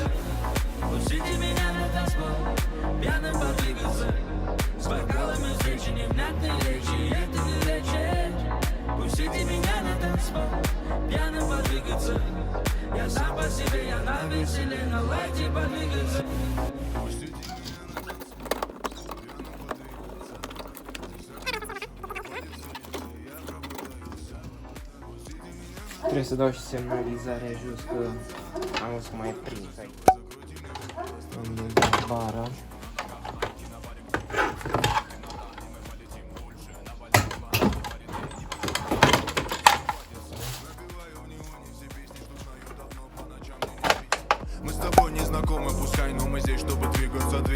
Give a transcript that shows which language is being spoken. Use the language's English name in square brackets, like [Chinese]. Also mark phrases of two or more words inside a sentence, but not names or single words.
[Russian] Пустите меня на танцпол, пьяным подвигаться. С бокалами женщин невнятные речи, это не лечит. Пустите меня на танцпол, пьяным подвигаться. Я сам по себе, я на веселе, на лайте подвигаться. [Romanian] Trebuie să dau și semnalizarea jos că am să mai prins aici. Unde e bara. [Russian] Мы с тобой не знакомы, пускай, но мы здесь, чтобы двигаться.